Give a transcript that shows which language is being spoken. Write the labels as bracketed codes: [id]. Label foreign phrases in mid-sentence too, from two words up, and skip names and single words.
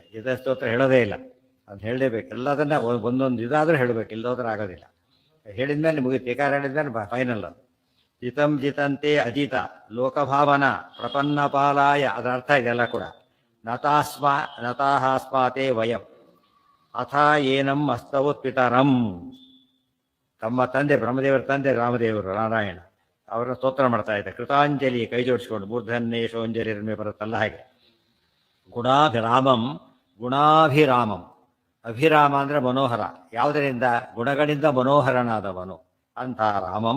[kn] ಜಿತ ಸ್ತೋತ್ರ ಹೇಳೋದೇ ಇಲ್ಲ, ಅದು ಹೇಳಲೇಬೇಕು. ಎಲ್ಲದನ್ನ ಒಂದೊಂದು ಇದಾದರೂ ಹೇಳಬೇಕು, ಇಲ್ಲದೋದ್ರೆ ಆಗೋದಿಲ್ಲ. ಹೇಳಿದ್ಮೇಲೆ ಮುಗಿತು, ಟೀಕಾರ ಹೇಳಿದ್ಮೇಲೆ ಫೈನಲ್ ಅದು. [sa] ಜಿತಂ ಜಿತಂತೆ ಅಜಿತ ಲೋಕಭಾವನ ಪ್ರಪನ್ನ ಪಾಲಾಯ, [kn] ಅದರ ಅರ್ಥ ಇದೆಲ್ಲ ಕೂಡ. [sa] ನತಾಹಾಸ್ಮಾತೆ ವಯಂ ಅಥ ಏನಂ ಅಸ್ತವತ್ ಪಿತರಂ. [kn] ತಮ್ಮ ತಂದೆ ಬ್ರಹ್ಮದೇವರ ತಂದೆ ರಾಮದೇವರು ನಾರಾಯಣ ಅವರನ್ನ ಸ್ತೋತ್ರ ಮಾಡ್ತಾ ಇದ್ದ. ಕೃತಾಂಜಲಿ ಕೈ ಜೋಡಿಸ್ಕೊಂಡು ಮೂರ್ಧನ್ಯೇಶೋಂಜಲಿ ಬರುತ್ತಲ್ಲ ಹಾಗೆ. [sa] ಗುಣಾಭಿರಾಮಂ ಗುಣಾಭಿರಾಮಂ. [kn] ಅಭಿರಾಮ ಅಂದರೆ ಮನೋಹರ. ಯಾವುದರಿಂದ? ಗುಣಗಳಿಂದ ಮನೋಹರನಾದವನು ಅಂಥ ರಾಮಂ.